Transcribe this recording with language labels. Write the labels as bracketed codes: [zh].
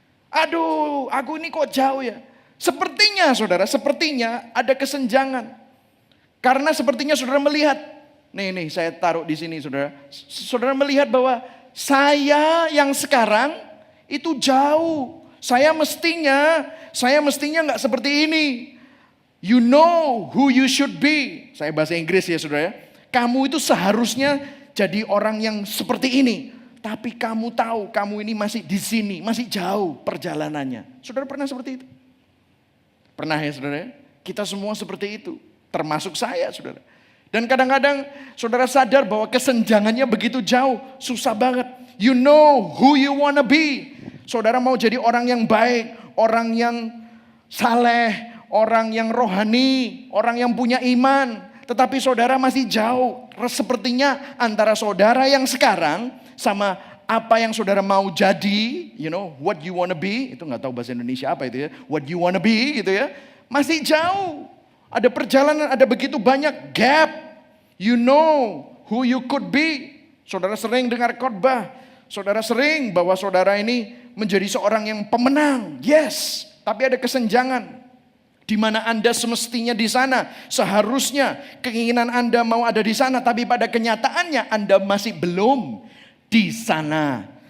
[id] Aduh, aku ini kok jauh ya. Sepertinya saudara, sepertinya ada kesenjangan. Karena sepertinya saudara melihat, nih saya taruh di sini saudara. Saudara melihat bahwa saya yang sekarang itu jauh. Saya mestinya nggak seperti ini. [en] You know who you should be. [id] Saya bahasa Inggris ya saudara ya. Kamu itu seharusnya jadi orang yang seperti ini. Tapi kamu tahu kamu ini masih di sini, masih jauh perjalanannya. Saudara pernah seperti itu? Pernah ya saudara ya? Kita semua seperti itu. Termasuk saya saudara. Dan kadang-kadang saudara sadar bahwa kesenjangannya begitu jauh. Susah banget. [en] You know who you wanna be. [id] Saudara mau jadi orang yang baik. Orang yang saleh. Orang yang rohani. Orang yang punya iman. Tetapi saudara masih jauh. Sepertinya antara saudara yang sekarang sama apa yang saudara mau jadi. [en] You know what you wanna be. [id] Itu gak tahu bahasa Indonesia apa itu ya. [en] What you wanna be [id] gitu ya. Masih jauh. Ada perjalanan, ada begitu banyak gap. [en] You know who you could be. [id] Saudara sering dengar khotbah. Saudara sering bahwa saudara ini menjadi seorang yang pemenang. Yes, tapi ada kesenjangan. Di mana Anda semestinya di sana. Seharusnya keinginan Anda mau ada di sana. Tapi pada kenyataannya Anda masih belum di sana.